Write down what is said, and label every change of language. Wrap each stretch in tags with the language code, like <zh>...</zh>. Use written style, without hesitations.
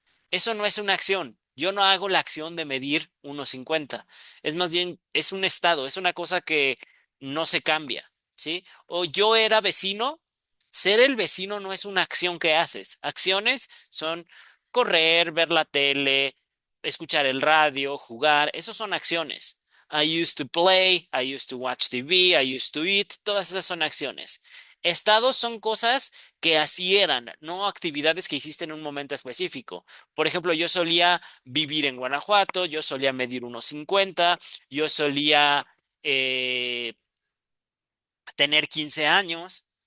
<es>Eso no es una acción. Yo no hago la acción de medir 1,50. Es más bien, es un estado, es una cosa que no se cambia, ¿sí? O yo era vecino. Ser el vecino no es una acción que haces. Acciones son correr, ver la tele, escuchar el radio, jugar. Esos son acciones.</es> <en>I used to play, I used to watch TV, I used to eat.</en> <es>Todas esas son acciones. Estados son cosas que así eran, no actividades que hiciste en un momento específico. Por ejemplo, yo solía vivir en Guanajuato, yo solía medir 1,50, yo solía tener 15 años.</es>